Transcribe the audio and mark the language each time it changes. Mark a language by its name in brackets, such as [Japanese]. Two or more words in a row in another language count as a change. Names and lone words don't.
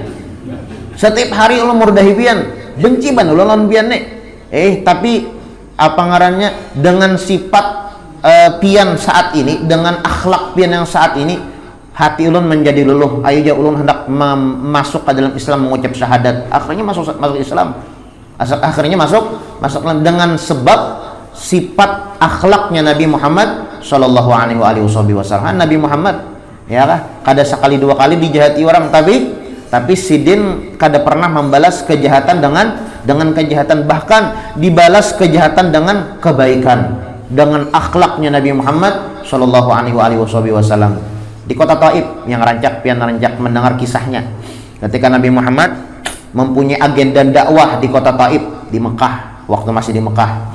[Banjar] Setiap hari ulah murdahi pian, benci ban ulah lawan pian nih. [Indonesian] Tapi apa ngarannya, dengan sifat pian saat ini, dengan akhlak pian yang saat ini, hati ulun menjadi luluh. Ayo ja ulun hendak masuk ke dalam Islam, mengucap syahadat. Akhirnya masuk Islam. Akhirnya masuk dengan sebab sifat akhlaknya Nabi Muhammad [Arabic] صلى الله عليه وسلم. [Indonesian] Nabi Muhammad ya kah kada sekali 2 kali dijahati orang, tapi sidin kada pernah membalas kejahatan dengan kejahatan, bahkan dibalas kejahatan dengan kebaikan, dengan akhlaknya Nabi Muhammad [Arabic] صلى الله عليه وسلم. [Indonesian] Di kota Taif yang rancak mendengar kisahnya ketika Nabi Muhammad mempunyai agenda dakwah di kota Taif di Mekah, waktu masih di Mekah.